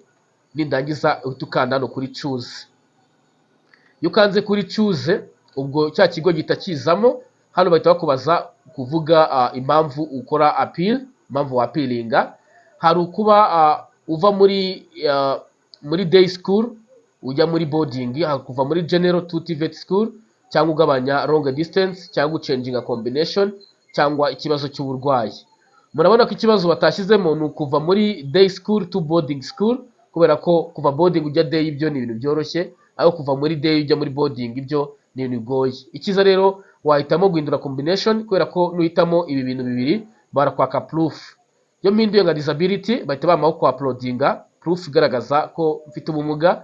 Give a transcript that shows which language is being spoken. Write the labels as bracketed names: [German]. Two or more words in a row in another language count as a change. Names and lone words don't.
[Kinyarwanda] Nindangiza uhita ukanda hano kuri choose. Iyo ukanze kuri choose, ubwo cya kigo gihita kizamo. Hano bahita bakubaza kuvuga impamvu ukora appeal, impamvu wapiringa. Hari ukuba uva muri [English] day school [Kinyarwanda] ujya muri boarding, kuva muri [English] general to TVET school, [Kinyarwanda] cyangwa ugabanya [English] long distance, [Kinyarwanda] cyangwa [English] changing combination, [Kinyarwanda] cyangwa ikibazo cy'uburwayi. Murabona ko ikibazo batashyizemo ni ukuva muri [English] day school to boarding school, [Kinyarwanda] kubera ko kuva boarding ujya day ibyo ni ibintu byoroshye, ayo kuva muri day ujya muri boarding, ibyo ni ibintu bigoye. Icyiza rero wahitamo guhindura combination, kubera ko nuhitamo ibi bintu bibiri barakwaka proof. Iyo mpinduye nka disability bahita bamaho ku uploadinga proof igaragaza ko mfite ubumuga.